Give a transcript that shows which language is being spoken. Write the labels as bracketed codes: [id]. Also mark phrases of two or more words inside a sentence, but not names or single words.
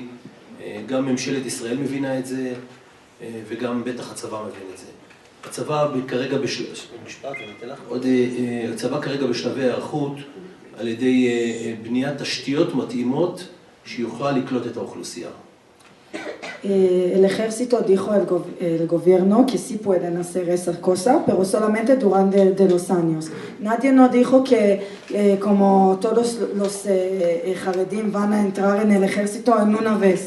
[he] גם ממשלת ישראל מבינה את זה, וגם בטח הצבא מבין את זה. הצבא כרגע בשלבי הערכות על ידי בניית תשתיות מתאימות שיוכל לקלוט את האוכלוסייה. [es] El ejército dijo el gobierno que sí pueden hacer esa cosa, pero solamente durante los años. Nadie nos dijo que como todos los jaredim van a entrar en el ejército en una vez.